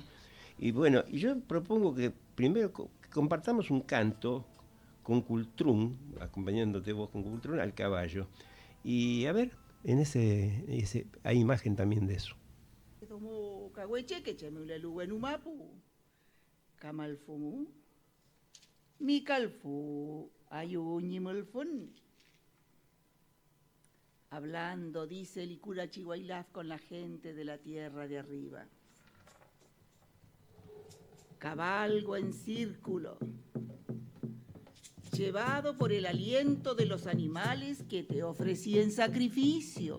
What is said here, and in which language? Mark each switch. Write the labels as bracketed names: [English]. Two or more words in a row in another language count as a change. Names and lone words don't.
[Spanish] Y bueno, yo propongo que primero compartamos un canto con cultrún, acompañándote vos con cultrún, al caballo. Y a ver, en ese hay imagen también de eso. [Mapuche] Tomo cahueche que chamulelu en umapu. Camalfumu. Mi calfu ayuñimulfun. [Spanish] Hablando, dice el Icura Chihuailaf con la gente de la tierra de arriba. Cabalgo en círculo, llevado por el aliento de los animales que te ofrecí en sacrificio.